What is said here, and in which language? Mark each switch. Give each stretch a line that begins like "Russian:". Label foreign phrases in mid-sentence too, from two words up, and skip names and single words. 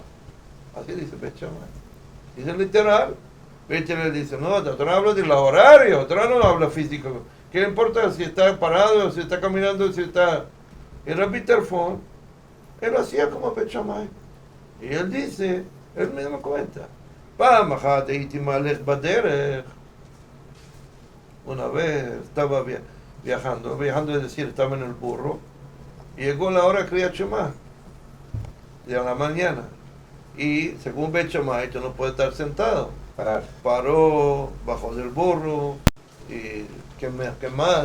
Spanish: Así dice Bet Shammai. Dice literal. Bet Shammai dice, no, la Torah habla de los horarios, la Torah no habla físico. ¿Qué le importa si está parado, si está caminando, si está... Y Rabbi Tarfon, él hacía como Bet Shammai. Y él dice, él mismo cuenta.
Hebrew: פעם אחת הייתי מהלך בדרך.
Spanish: Una vez estaba viajando es decir, estaba en el burro, y llegó la hora de Kriyat Shema, de la mañana. Y según Bet Shammai, tú no puedes estar sentado. Parar. Paró, bajó del burro, y ¿qué más?